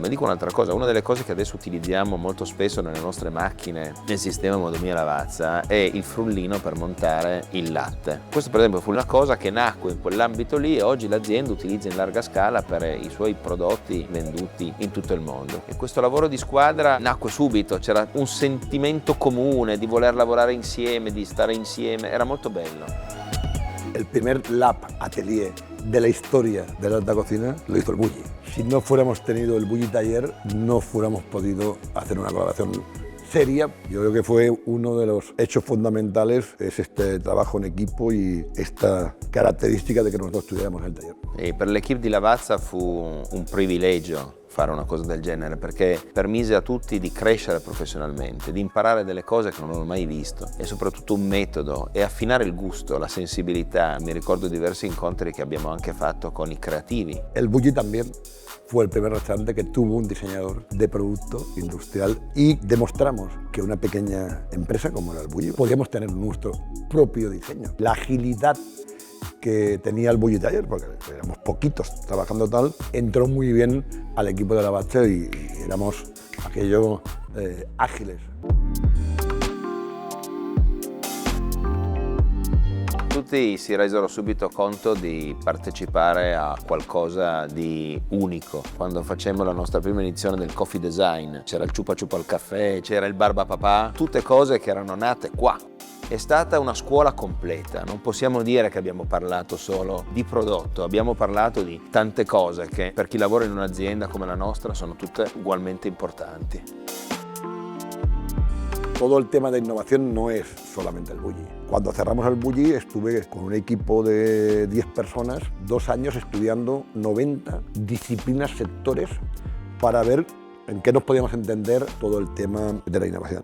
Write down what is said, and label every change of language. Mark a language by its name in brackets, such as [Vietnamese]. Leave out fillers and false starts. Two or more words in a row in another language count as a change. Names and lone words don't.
[Italian] Ma dico un'altra cosa, una delle cose che adesso utilizziamo molto spesso nelle nostre macchine nel sistema Modomia Lavazza è il frullino per montare il latte. Questo per esempio fu una cosa che nacque in quell'ambito lì e oggi l'azienda utilizza in larga scala per i suoi prodotti venduti in tutto il mondo. E questo lavoro di squadra nacque subito, c'era un sentimento comune di voler lavorare insieme, di stare insieme, era molto bello. [Spanish] El primer lab atelier de la historia de la alta cocina lo hizo el Bulli. Si no fuéramos tenido el Bulli Taller, no fuéramos podido hacer una colaboración seria. Yo creo que fue uno de los hechos fundamentales, es este trabajo en equipo y esta característica de que nosotros estudiáramos el taller. [Italian] E per l'equipe di Lavazza fu un privilegio fare una cosa del genere, perché permise a tutti di crescere professionalmente, di imparare delle cose che non avevo mai visto e soprattutto un metodo e affinare il gusto, la sensibilità. Mi ricordo diversi incontri che abbiamo anche fatto con i creativi. [Spanish] El Bulli también fue el primer restaurante que tuvo un diseñador de producto industrial y demostramos que una pequeña empresa como era el Bulli podíamos tener nuestro propio diseño. La agilidad que tenía el Bulli Taller, porque éramos poquitos trabajando tal, entró muy bien al equipo de Lavazza y éramos aquello ágiles. [Italian] Tutti si resero subito conto di partecipare a qualcosa di unico. Quando facemmo la nostra prima edizione del Coffee Design, c'era il Ciupa Ciupa al caffè, c'era il Barba Papà, tutte cose che erano nate qua. È stata una scuola completa, non possiamo dire che abbiamo parlato solo di prodotto, abbiamo parlato di tante cose che per chi lavora in un'azienda come la nostra sono tutte ugualmente importanti. [Spanish] Todo el tema de innovación no es solamente el Bulli. Cuando cerramos el Bulli estuve con un equipo de 10 personas, 2 años estudiando 90 disciplinas, sectores, para ver en qué nos podíamos entender todo el tema de la innovación.